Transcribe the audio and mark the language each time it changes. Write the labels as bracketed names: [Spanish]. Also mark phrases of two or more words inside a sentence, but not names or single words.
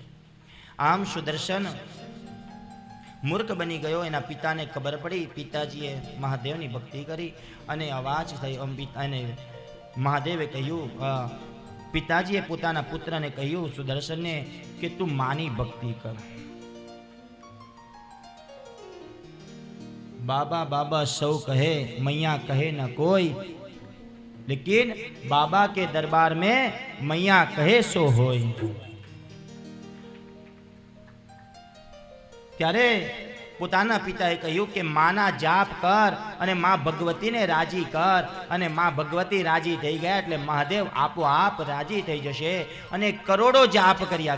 [Gujarati] આમ સુદર્શન મૂર્ખ બની ગયો. એના પિતાને ખબર પડી. પિતાજીએ મહાદેવની ભક્તિ કરી અને અવાજ થઈ. અને મહાદેવે કહ્યું, પિતાજીએ પોતાના પુત્રને કહ્યું સુદર્શનને કે તું માની ભક્તિ કર. [Hindi] बाबा बाबा सौ कहे मैया कहे न कोई, लेकिन बाबा के दरबार में मैया कहे सो होय. [Gujarati] ત્યારે પોતાના પિતાએ કહ્યું કે માના જાપ કર અને માં ભગવતીને રાજી કર. અને માં ભગવતી રાજી થઈ ગયા એટલે મહાદેવ આપોઆપ રાજી થઈ જશે. અને કરોડો જાપ કર્યા.